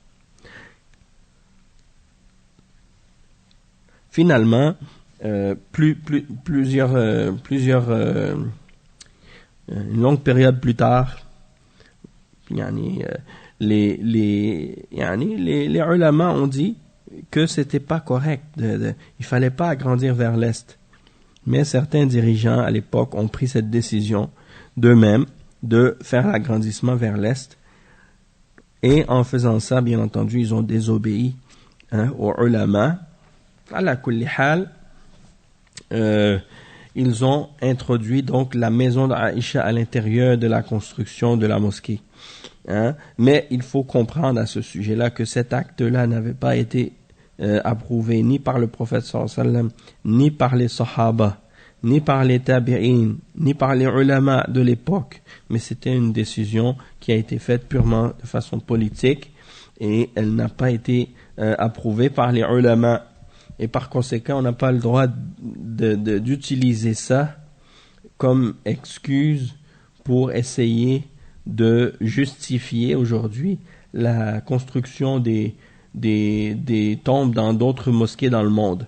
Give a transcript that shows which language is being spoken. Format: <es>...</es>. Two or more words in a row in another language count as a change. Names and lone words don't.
<fr>Finalement, une longue période plus tard, les ulama ont dit que c'était pas correct, il fallait pas agrandir vers l'est. Mais certains dirigeants à l'époque ont pris cette décision d'eux-mêmes de faire l'agrandissement vers l'est. Et en faisant ça, bien entendu, ils ont désobéi aux ulama.</fr> <ar>على كل حال,</ar> <fr>ils ont introduit donc la maison d'Aïcha à l'intérieur de la construction de la mosquée. Mais il faut comprendre à ce sujet-là que cet acte-là n'avait pas été approuvé ni par le prophète</fr> <ar>صلى الله عليه و</ar> <fr>sallam, ni par les sahaba, ni par les tabi'in, ni par les ulama de l'époque, mais c'était une décision qui a été faite purement de façon politique et elle n'a pas été approuvée par les ulama, et par conséquent on n'a pas le droit d'utiliser ça comme excuse pour essayer de justifier aujourd'hui la construction des tombes dans d'autres mosquées dans le monde.</fr>